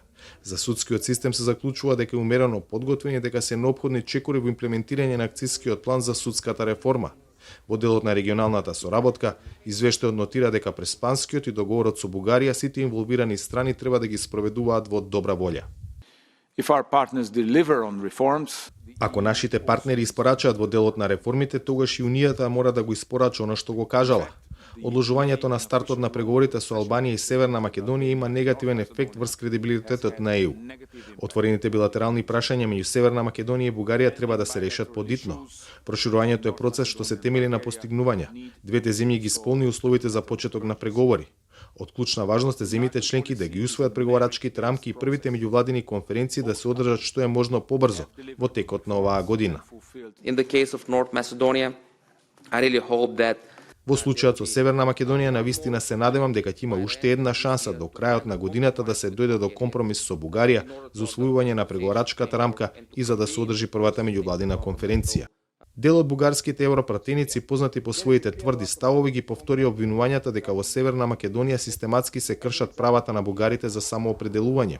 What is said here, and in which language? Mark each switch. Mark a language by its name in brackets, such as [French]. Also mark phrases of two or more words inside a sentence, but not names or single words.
[Macedonian] За судскиот систем се заклучува дека е умерено подготвен и дека се неопходни чекори во имплементирање на акцискиот план за судската реформа. Во делот на регионалната соработка, извештајот нотира дека Преспанскиот и договорот со Бугарија сите инволвирани страни треба да ги спроведуваат во добра волја. [English] if our partners deliver on reforms, [Macedonian] Ако нашите партнери испорачаат во делот на реформите, тогаш и Унијата мора да го испорача она што го кажала. Одложувањето на стартот на преговорите со Албанија и Северна Македонија има негативен ефект врз кредибилитетот на ЕУ. Отворените билатерални прашања меѓу Северна Македонија и Бугарија треба да се решат подитно. Проширувањето е процес што се темели на постигнувања. Двете земји ги исполни условите за почеток на преговори. Од клучна важност е земјите членки да ги усвојат преговарачките рамки и првите меѓувладини конференции да се одржат што е можно побрзо во текот на оваа година. [English] In the case of North Macedonia, I really hope that [Macedonian] Во случајот со Северна Македонија навистина се надевам дека ќе има уште една шанса до крајот на годината да се дојде до компромис со Бугарија за усвојување на преговарачката рамка и за да се одржи првата меѓувладина конференција. Дел од бугарските европратеници, познати по своите тврди ставови, ги повтори обвинувањата дека во Северна Македонија систематски се кршат правата на бугарите за самоопределување.